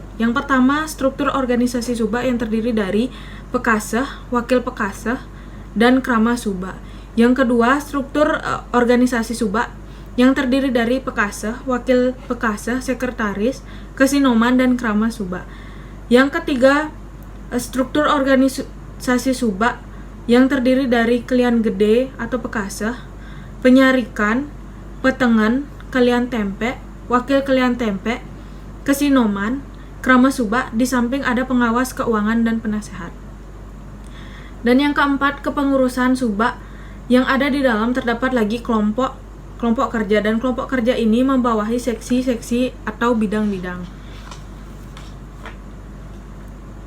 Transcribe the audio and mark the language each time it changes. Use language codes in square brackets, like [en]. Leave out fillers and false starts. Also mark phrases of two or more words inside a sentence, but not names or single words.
[id] Yang pertama, struktur organisasi Subak yang terdiri dari Pekaseh, Wakil Pekaseh, dan Krama Subak. Yang kedua, struktur organisasi Subak yang terdiri dari Pekaseh, Wakil Pekaseh, Sekretaris, Kesinoman, dan Krama Subak. Yang ketiga, struktur organisasi Subak yang terdiri dari Kelian Gede atau Pekaseh, Penyarikan, Petengan, Kelian Tempe, Wakil Kelian Tempe, Kesinoman, Krama Subak, di samping ada pengawas keuangan dan penasehat. Dan yang keempat, kepengurusan Subak yang ada di dalam terdapat lagi kelompok kerja, dan kelompok kerja ini membawahi seksi-seksi atau bidang-bidang.